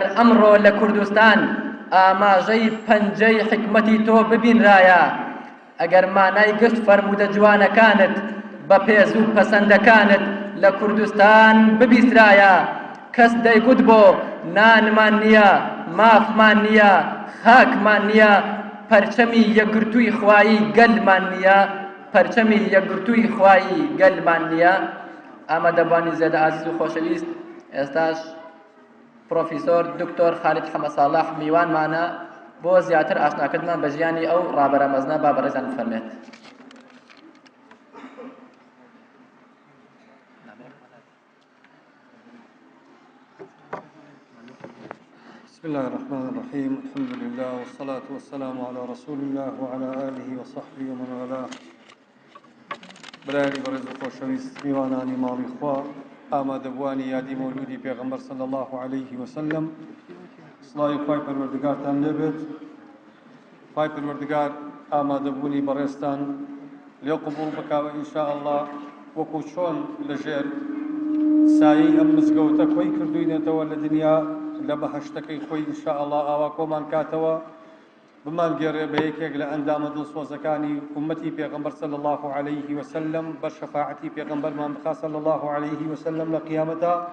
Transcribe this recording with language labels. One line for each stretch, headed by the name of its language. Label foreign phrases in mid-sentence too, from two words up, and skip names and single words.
Central Kurdish: ئەمڕۆ لە کوردستان ئاماژەی پەنجەی حکمەتی تۆ ببینرایە ئەگەر مانای گشت فەرموودە جوانەکانت بە پێز و پەسەندەکانت لە کوردستان ببیسترایە کەس دەیگوت بۆ نانمان نییە مافمان نییە خاکمان نییە پەرچەمی یەکگرتووی خوایی گەلمان نییە پەرچەمی یەکگرتووی خوایی گەلمان نییە. ئامادەبوانی زێدە عەزیز و خۆشەویست ئێستاش پرۆفیسۆر دکتۆر خالید حەمەدساڵح میوانمانە بۆ زیاتر ئاشناکردمان بە ژیانی ئەو ڕابەرە مەزنە با بەڕێزان بفەرمێت.
Arabic: بسم الله الرحمن الرحيم الحمد لله والصلاة والسلام على رسول الله وعلى آله وصحبه ومن والاه.
Central Kurdish: برای برز خوشویست میوانانی ماڵی خوا ئامادەبوانی یادی مەولودی پێغەمبەر
Arabic: صلی الله عليه وسلم
Central Kurdish: سڵاوی خوای پەروەردگارتان لێبێت. خوای پەروەردگار ئامادەبوونی بەڕێستان لێ قبوڵ بکاوە
Arabic: ئینشاء الله
Central Kurdish: وەکو چۆن لەژێر سایەی ئەم مزگەوتە خۆی کردوینێتەوە لە دنیا لە بەهەشتەکەی خۆی
Arabic: ئینشاء الله
Central Kurdish: ئاوا کۆمان کاتەوە بمان گێڕێ بە یەکێک لە ئەندامە دڵسۆزەکانی ئومەتی پێغەمبەر
Arabic: صلی الله عليه وسلم
Central Kurdish: بە شەفاعەتی پێغەمبەرمان بخا
Arabic: صلی الله عليه وسلم
Central Kurdish: لە قیامەتە.